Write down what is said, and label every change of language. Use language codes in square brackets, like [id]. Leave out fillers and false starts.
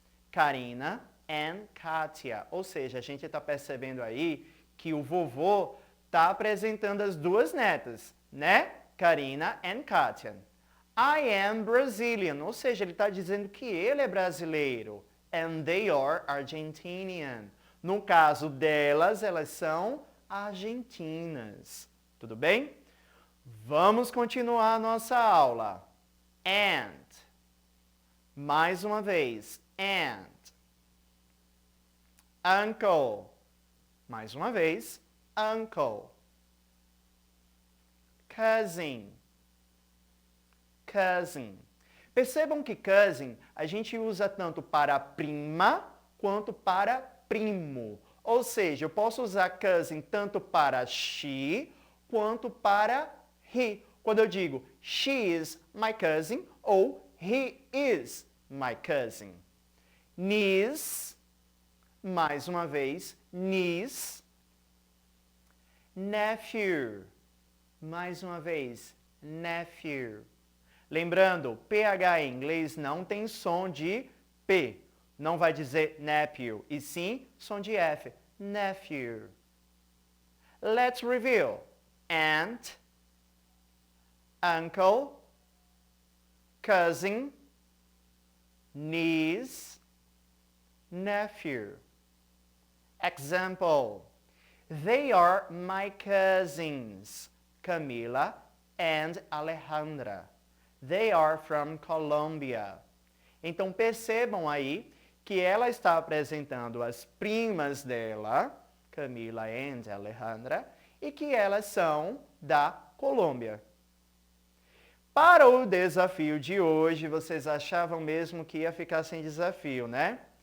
[pt] Karina and Katia. Ou seja, a gente está percebendo aí que o vovô está apresentando as duas netas, né? Karina and Katia. [en] I am Brazilian, [pt] ou seja, ele está dizendo que ele é brasileiro. [en] And they are Argentinian. [pt] No caso delas, elas são argentinas. Tudo bem? Vamos continuar a nossa aula. And. Mais uma vez. And. Uncle. Mais uma vez. Uncle. [en] Cousin. Cousin. [pt] Percebam que cousin a gente usa tanto para prima quanto para primo. Ou seja, eu posso usar cousin tanto para she quanto para he. Quando eu digo [en] she is my cousin [pt] ou [en] he is my cousin. [pt] Niece, mais uma vez, niece. Nephew, mais uma vez, nephew. Lembrando, PH em inglês não tem som de P. Não vai dizer nephew, e sim som de F. [en] Nephew. Let's review. Aunt, uncle, cousin, niece, nephew. Example. They are my cousins, Camila and Alejandra. They are from Colombia. [pt] Então, percebam aí que ela está apresentando as primas dela, Camila e Alejandra, e que elas são da Colômbia. Para o desafio de hoje, vocês achavam mesmo que ia ficar sem desafio, né?